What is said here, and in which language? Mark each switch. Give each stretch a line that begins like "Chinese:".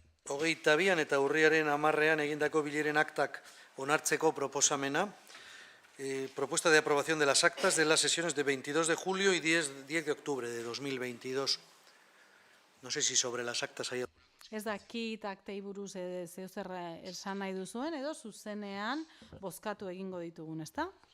Basque: 22an eta urriaren 10ean egindako bileren aktak onartzeko proposamena.
Spanish: Propuesta de aprobación de las actas de las sesiones de 22 de julio y 10 de octubre de 2022. No sé si sobre las actas hay...
Basque: Ez dakit aktei buruz zeozer esan nahi duzuen, edo zuzenean bozkatu egingo ditugun, ezta?